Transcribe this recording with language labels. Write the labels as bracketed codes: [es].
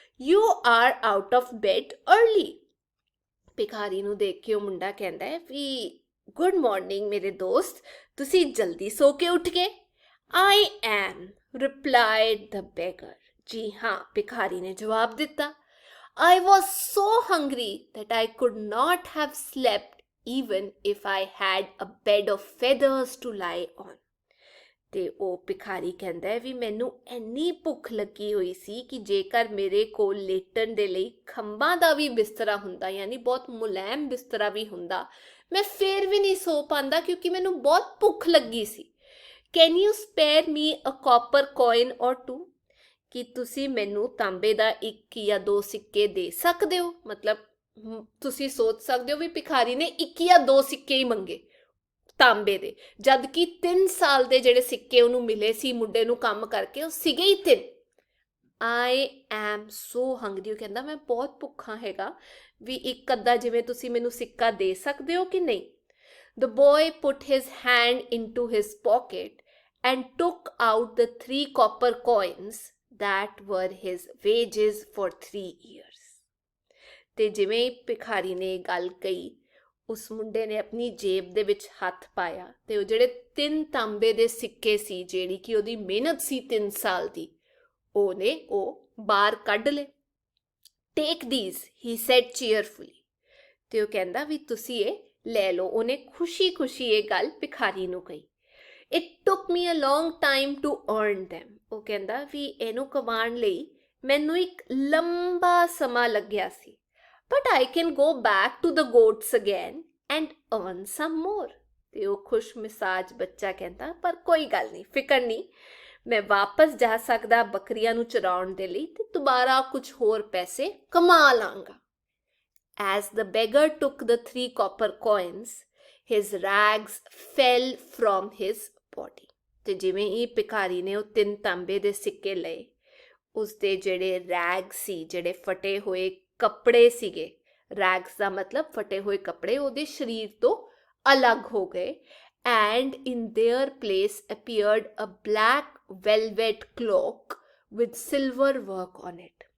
[en] You are out of bed early. [pa] ਭਿਖਾਰੀ ਨੂੰ ਦੇਖ ਕੇ ਉਹ ਮੁੰਡਾ ਕਹਿੰਦਾ ਹੈ ਵੀ ਗੁੱਡ ਮਾਰਨਿੰਗ ਮੇਰੇ ਦੋਸਤ, ਤੁਸੀਂ ਜਲਦੀ ਸੋ ਕੇ ਉੱਠ ਗਏ। [en] I am, replied the beggar. [pa] ਜੀ ਹਾਂ, ਭਿਖਾਰੀ ਨੇ ਜਵਾਬ ਦਿੱਤਾ। [en] I was so hungry that I could not have slept even if I had a bed of feathers to lie on. [pa] ਤੇ ਉਹ ਭਿਖਾਰੀ ਕਹਿੰਦਾ ਹੈ ਵੀ ਮੈਨੂੰ ਇੰਨੀ ਭੁੱਖ ਲੱਗੀ ਹੋਈ ਸੀ ਕਿ ਜੇਕਰ ਮੇਰੇ ਕੋਲ ਲੇਟਣ ਦੇ ਲਈ ਖੰਭਾਂ ਦਾ ਵੀ ਬਿਸਤਰਾ ਹੁੰਦਾ, ਯਾਨੀ ਬਹੁਤ ਮੁਲਾਇਮ ਬਿਸਤਰਾ ਵੀ ਹੁੰਦਾ, ਮੈਂ ਫੇਰ ਵੀ ਨਹੀਂ ਸੋ ਪਾਉਂਦਾ ਕਿਉਂਕਿ ਮੈਨੂੰ ਬਹੁਤ ਭੁੱਖ ਲੱਗੀ ਸੀ। [en] Can you spare me a copper coin or two? [pa] ਕਿ ਤੁਸੀਂ ਮੈਨੂੰ ਤਾਂਬੇ ਦਾ 1 ਜਾਂ 2 ਸਿੱਕੇ ਦੇ ਸਕਦੇ ਹੋ? ਮਤਲਬ ਤੁਸੀਂ ਸੋਚ ਸਕਦੇ ਹੋ ਵੀ ਭਿਖਾਰੀ ਨੇ 1 ਜਾਂ 2 ਸਿੱਕੇ ਹੀ ਮੰਗੇ ਤਾਂਬੇ ਦੇ, ਜਦ ਕਿ 3 ਸਾਲ ਦੇ ਜਿਹੜੇ ਸਿੱਕੇ ਉਹਨੂੰ ਮਿਲੇ ਸੀ ਮੁੰਡੇ ਨੂੰ ਕੰਮ ਕਰਕੇ, ਉਹ ਸੀਗੇ ਹੀ 3। [en] I am so hungry, [pa] ਉਹ ਕਹਿੰਦਾ ਮੈਂ ਬਹੁਤ ਭੁੱਖਾ ਹੈਗਾ, ਵੀ ਇੱਕ ਅੱਧਾ ਜਿਵੇਂ ਤੁਸੀਂ ਮੈਨੂੰ ਸਿੱਕਾ ਦੇ ਸਕਦੇ ਹੋ ਕਿ ਨਹੀਂ? [en] The boy put his hand into his pocket and took out the 3 copper coins that were his wages for 3 years. [pa] ਤੇ ਜਿਵੇਂ ਭਿਖਾਰੀ ਨੇ ਗੱਲ ਕਹੀ, ਉਸ ਮੁੰਡੇ ਨੇ ਆਪਣੀ ਜੇਬ ਦੇ ਵਿੱਚ ਹੱਥ ਪਾਇਆ ਤੇ ਉਹ ਜਿਹੜੇ 3 ਤਾਂਬੇ ਦੇ ਸਿੱਕੇ ਸੀ, ਜਿਹੜੀ ਕਿ ਉਹਦੀ ਮਿਹਨਤ ਸੀ 3 ਸਾਲ ਦੀ, ਉਹਨੇ ਉਹ ਬਾਹਰ ਕੱਢ ਲਏ। [en] Take these, he said cheerfully. [pa] ਤੇ ਉਹ ਕਹਿੰਦਾ ਵੀ ਤੁਸੀਂ ਇਹ ਲੈ ਲਓ। ਉਹਨੇ ਖੁਸ਼ੀ-ਖੁਸ਼ੀ ਇਹ ਗੱਲ ਭਿਖਾਰੀ ਨੂੰ ਕਹੀ। [en] It took me a long time to earn them. [pa] ਉਹ ਕਹਿੰਦਾ ਵੀ ਇਹਨੂੰ ਕਮਾਉਣ ਲਈ ਮੈਨੂੰ ਇੱਕ ਲੰਬਾ ਸਮਾਂ ਲੱਗਿਆ ਸੀ। [en] But I can go back to the goats again and earn some more. [pa] ਤੇ ਉਹ ਖੁਸ਼ ਮਿਸਾਜ ਬੱਚਾ ਕਹਿੰਦਾ ਪਰ ਕੋਈ ਗੱਲ ਨਹੀਂ, ਫਿਕਰ ਨਹੀਂ, ਮੈਂ ਵਾਪਸ ਜਾ ਸਕਦਾ ਬੱਕਰੀਆਂ ਨੂੰ ਚਰਾਉਣ ਦੇ ਲਈ ਤੇ ਦੁਬਾਰਾ ਕੁਝ ਹੋਰ ਪੈਸੇ ਕਮਾ ਲਾਂਗਾ। [en] As the beggar took the 3 copper coins, his rags fell from his body. [pa] ਤੇ ਜਿਵੇਂ ਹੀ ਭਿਖਾਰੀ ਨੇ ਉਹ 3 ਤਾਂਬੇ ਦੇ ਸਿੱਕੇ ਲਏ, ਉਸਦੇ ਜਿਹੜੇ ਰੈਗ ਸੀ, ਜਿਹੜੇ ਫਟੇ ਹੋਏ ਕੱਪੜੇ ਸੀਗੇ, ਰੈਗਸ ਦਾ ਮਤਲਬ ਫਟੇ ਹੋਏ ਕੱਪੜੇ, ਉਹਦੇ ਸਰੀਰ ਤੋਂ ਅਲੱਗ ਹੋ ਗਏ। [en] And in their place appeared a black velvet cloak with silver work on it.